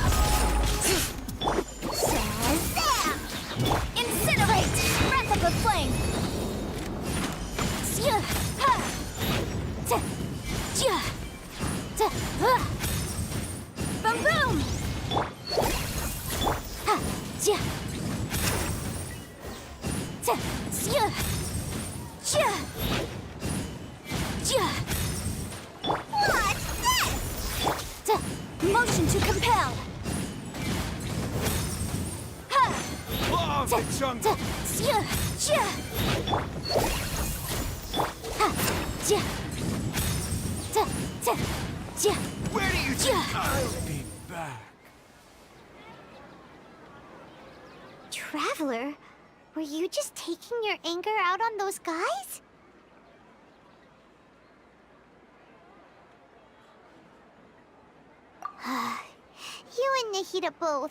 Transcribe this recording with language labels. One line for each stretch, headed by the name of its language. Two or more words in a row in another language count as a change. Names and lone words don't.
English: Shazam! Incinerate! Breath of the flame! Boom boom! Ha! Ja! Ta! Ja! Ja! Ja! What's this? Ta! Motion to compel! Ha! Law of the jungle! Ja! Ja! Ha! Ja! Ta! Ta! Ja! Where do you think I'll be back? Traveler, were you just taking your anger out on those guys? You and Nahida both.